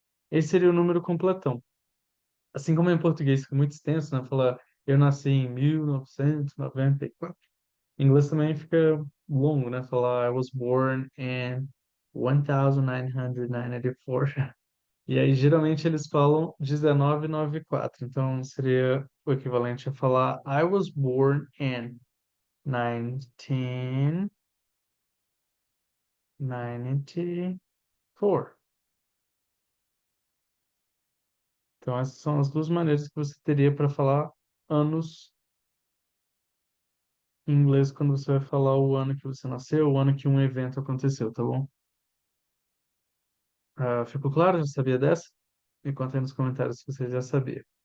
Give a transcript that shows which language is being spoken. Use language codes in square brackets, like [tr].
[pt] Esse seria o número completão. Assim como em português fica muito extenso, né? Falar eu nasci em 1994. Em inglês também fica longo, né? Falar [en] I was born in 1994. [pt] E aí geralmente eles falam 1994. Então seria o equivalente a falar [en] I was born in 1994. [pt] Então essas são as duas maneiras que você teria para falar anos em inglês quando você vai falar o ano que você nasceu, o ano que um evento aconteceu, tá bom? Ficou claro? Já sabia dessa? Me conta aí nos comentários se você já sabia.